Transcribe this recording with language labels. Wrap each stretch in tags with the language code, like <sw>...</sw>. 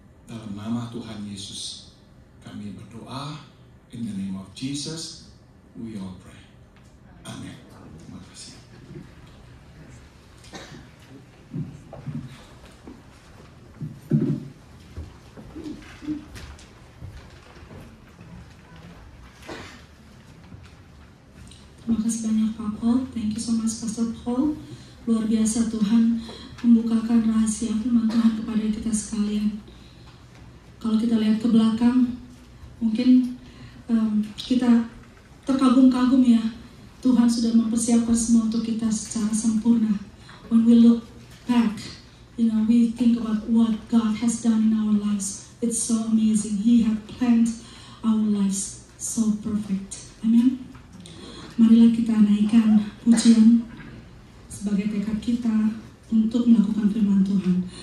<id>Dalam nama Tuhan Yesus, kami berdoa.</id> <en>In the name of Jesus, we all pray.</en> <id>Amen. Terima kasih. Terima kasih banyak Pak Paul.</id> <en>Thank you so much Pastor Paul.</en> <id>Luar biasa Tuhan membukakan rahasia firman Tuhan kepada kita sekalian. Kalau kita lihat ke belakang, mungkin kita terkagum-kagum ya. Tuhan sudah mempersiapkan semua untuk kita secara sempurna.</id> <en>When we look back, we think about what God has done in our lives. It's so amazing. He had planned our lives so perfect. Amen.</en> <id>Marilah kita naikkan pujian sebagai tekad kita untuk melakukan firman Tuhan.</id>